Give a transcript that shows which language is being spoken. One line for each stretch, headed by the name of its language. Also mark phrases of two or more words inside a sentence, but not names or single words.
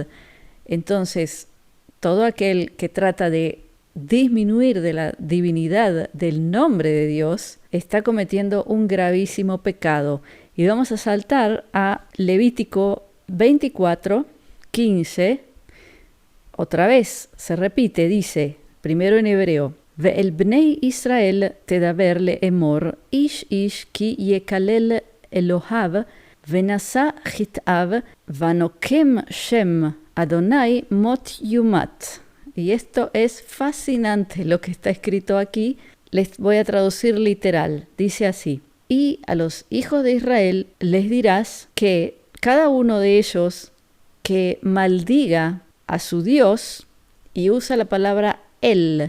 Spanish: Entonces, todo aquel que trata de disminuir de la divinidad del nombre de Dios está cometiendo un gravísimo pecado. Y vamos a saltar a Levítico 24:15. Otra vez se repite, dice, primero en hebreo:
Hebrew: ואל בני ישראל תדבר לאמור, איש איש כי יקלל אלוהיו, ונשא חטאו, ונוקב שם אדוני מות יומת.
Spanish: Y esto es fascinante lo que está escrito aquí. Les voy a traducir literal. Dice así: y a los hijos de Israel les dirás que cada uno de ellos que maldiga a su Dios, y usa la palabra él.